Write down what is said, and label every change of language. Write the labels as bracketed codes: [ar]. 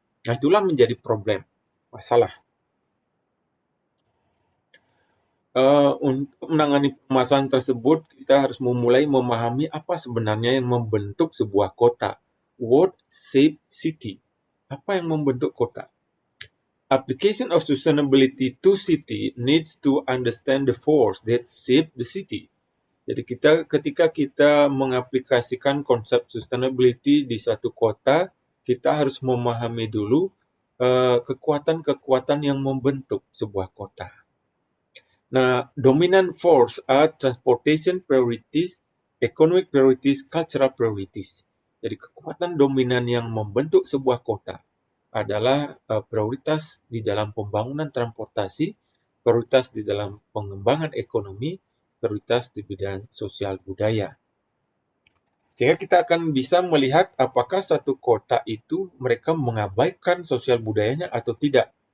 [id] Nah, itulah menjadi problem, masalah. Untuk menangani permasalahan tersebut, kita harus memulai memahami apa sebenarnya yang membentuk sebuah kota. [en] What shape city? [id] Apa yang membentuk kota? [en] Application of sustainability to city needs to understand the force that shape the city. [id] Jadi ketika kita mengaplikasikan konsep sustainability di suatu kota, kita harus memahami dulu kekuatan-kekuatan yang membentuk sebuah kota. [en] Nah, dominant force are transportation priorities, economic priorities, cultural priorities. [id] Jadi kekuatan dominan yang membentuk sebuah kota adalah prioritas di dalam pembangunan transportasi, prioritas di dalam pengembangan ekonomi, prioritas di bidang sosial budaya. Sehingga kita akan bisa melihat apakah satu kota itu mereka mengabaikan sosial budayanya atau tidak.